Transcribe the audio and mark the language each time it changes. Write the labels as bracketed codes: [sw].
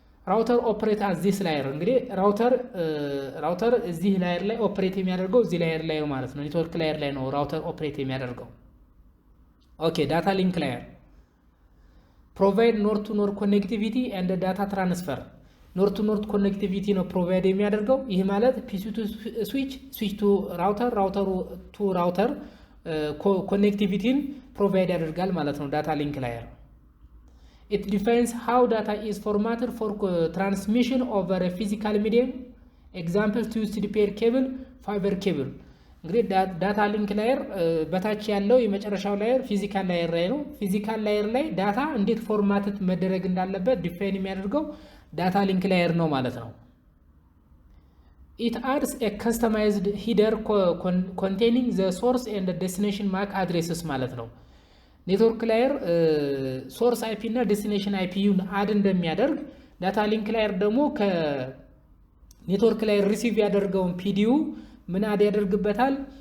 [am] ራውተር ኦፕሬት አት ዚስ ላየር እንግዲህ ራውተር እዚህ ላየር ላይ ኦፕሬት የሚያደርገው እዚህ ላየር ላይ ማለት ነው ኔትወርክ ላየር ላይ ነው ራውተር ኦፕሬት የሚያደርገው። ኦኬ ዳታ ሊንክ ላየር [en] provide node to node connectivity and data transfer. [am] node to node connectivity ነው ፕሮቫይድ የሚያደርገው። ይህ ማለት [en] PC to switch to router [am] to router ኮኔክቲቪቲን ፕሮቫይድ ያደርጋል ማለት ነው ዳታ ሊንክ ላየር። [en] it defines how data is formatted for transmission over a physical medium. example twisted pair cable, fiber cable. [am] እንግዲህ ዳታ ሊንክ ላየር በታች ያለው የመጨረሻው ላየር ፊዚካል ላየር ላይ ነው። ፊዚካል ላየር ላይ ዳታ እንዴት ፎርማትድ መደረግ እንዳለበት ዲፋይን የሚያደርገው ዳታ ሊንክ ላየር ነው ማለት ነው። [en] it adds a customized header containing the source and the destination MAC addresses [am] ማለት ነው። ኔትወርክ ላየር ሶርስ IP እና ዴስቲኔሽን IP ዩን አድ እንደሚያደርግ ዳታ ሊንክ ላየር ደግሞ ከኔትወርክ ላየር ሪሲቭ ያደርገውን PDU ምን አድ ያደርግበታል?